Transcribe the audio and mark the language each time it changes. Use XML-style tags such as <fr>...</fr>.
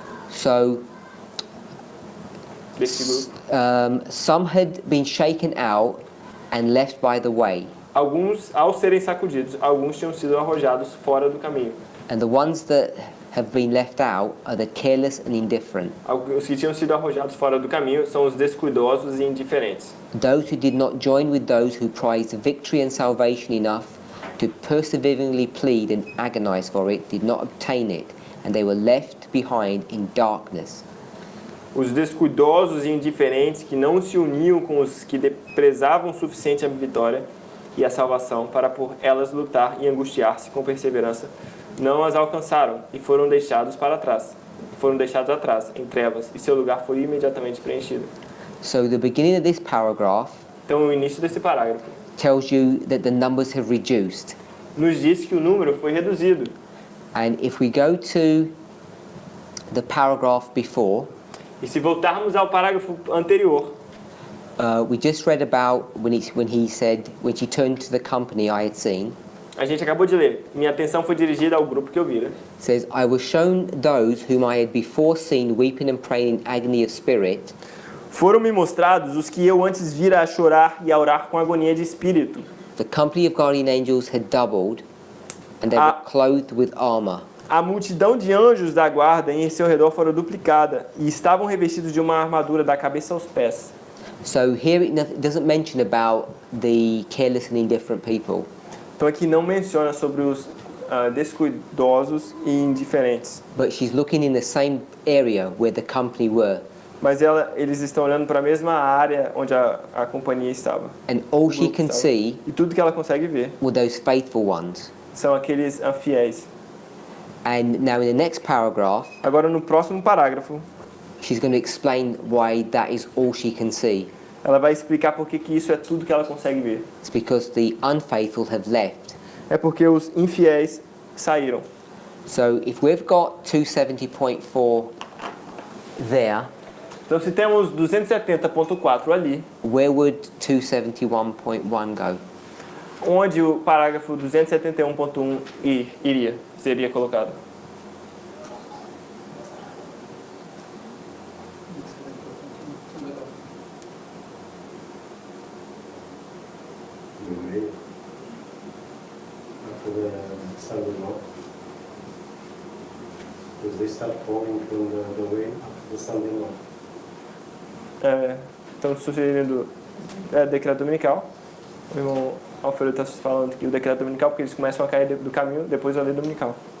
<en>So</en> <pt>desse grupo.</pt> <en>some had been shaken out and left by the way,</en> <pt>Alguns, ao serem sacudidos, alguns tinham sido arrojados fora do caminho.</pt> <en>and the ones that have been left out are the careless and indifferent.</en> <pt>Os que tinham sido arrojados fora do caminho são os descuidosos e indiferentes.</pt> <en>Those who did not join with those who prized victory and salvation enough to perseveringly plead and agonize for it did not obtain it, and they were left behind in darkness.</en> <pt>Os descuidosos e indiferentes que não se uniam com os que prezavam o suficiente a vitória e a salvação para por elas lutar e angustiar-se com perseverança, não as alcançaram e foram deixados para trás. Foram deixados atrás, em trevas, e seu lugar foi imediatamente preenchido.</pt> <en>So the beginning of this paragraph</en> <pt>Então, o início desse parágrafo</pt> <en>tells you that the numbers have reduced.</en> <pt>nos diz que o número foi reduzido.</pt> <en>And if we go to the paragraph before,</en> <pt>E se voltarmos ao parágrafo anterior,</pt> <en>we just read about when she turned to the company I had seen.</en> <pt>a gente acabou de ler. Minha atenção foi dirigida ao grupo que eu vira.</pt> <en>It says, I was shown those whom I had before seen weeping and praying in agony of spirit.</en> <pt>Foram-me mostrados os que eu antes vira a chorar e a orar com agonia de espírito.</pt> <en>The company of guardian angels had doubled, and they were clothed with armor.</en> <pt>A multidão de anjos da guarda em seu redor fora duplicada e estavam revestidos de uma armadura da cabeça aos pés.</pt> <en>So here it doesn't mention about the careless and indifferent people.</en> <pt>Então aqui não menciona sobre os descuidosos e indiferentes.</pt> <en>But she's looking in the same area where the company were.</en> <pt>Mas eles estão olhando para a mesma área onde a companhia estava.</pt> <en>And all she can see</en> <pt>E tudo que ela consegue ver</pt> <en>were those faithful ones.</en> <pt>são aqueles fiéis.</pt> <en>And now in the next paragraph,</en> <pt>Agora no próximo parágrafo,</pt> <en>she's going to explain why that is all she can see.</en> <pt>ela vai explicar por que isso é tudo que ela consegue ver.</pt> <en>It's because the unfaithful have left.</en> <pt>É porque os infiéis saíram.</pt> <en>So if we've got 270.4 there,</en> <pt>Então se temos 270.4 ali,</pt> <en>where would 271.1 go?</en> <pt>onde o parágrafo 271.1 seria colocado?</pt> <en>After the Sunday law, because they start falling from the way after the Sunday law.</en> <pt>Então sugerindo decreto dominical. O irmão Alfredo está falando que o decreto dominical, porque eles começam a cair do caminho depois da lei dominical.</pt>